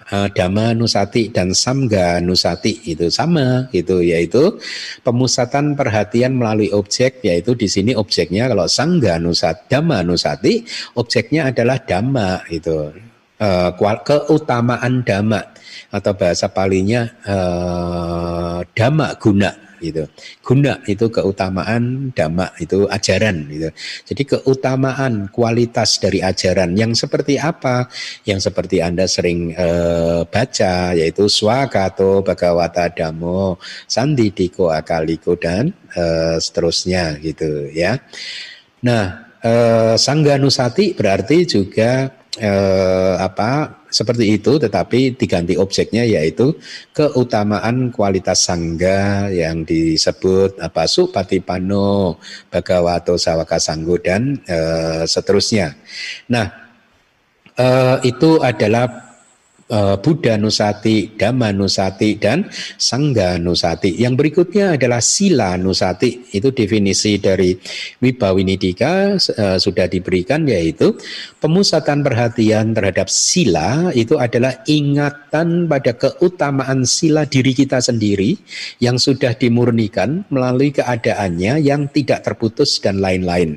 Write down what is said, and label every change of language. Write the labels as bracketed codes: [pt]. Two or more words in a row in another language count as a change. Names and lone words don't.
[id] Dhamma Nusati dan Samga Nusati itu sama, gitu, yaitu pemusatan perhatian melalui objek, yaitu di sini objeknya kalau Sangga Nusati, Dhamma Nusati, objeknya adalah Dhamma, itu keutamaan Dhamma atau bahasa Palinya [pi] Dhamma guna. [id] Gitu. Guna itu keutamaan, dhamma itu ajaran gitu. Jadi keutamaan kualitas dari ajaran yang seperti apa? Yang seperti Anda sering baca, yaitu [pi] swakato bhagavata dhammo sandidiko akaliko [id] dan seterusnya gitu ya. Nah, Sangga Nusati berarti juga seperti itu, tetapi diganti objeknya yaitu keutamaan kualitas sangga yang disebut [pi] supatipano bhagavato sawaka sanggo [id] dan seterusnya. Nah, itu adalah Buddha Nusati, Dhamma Nusati, dan Sangga Nusati. Yang berikutnya adalah Sila Nusati. Itu definisi dari Wibhawinidika sudah diberikan, yaitu pemusatan perhatian terhadap sila itu adalah ingatan pada keutamaan sila diri kita sendiri yang sudah dimurnikan melalui keadaannya yang tidak terputus dan lain-lain.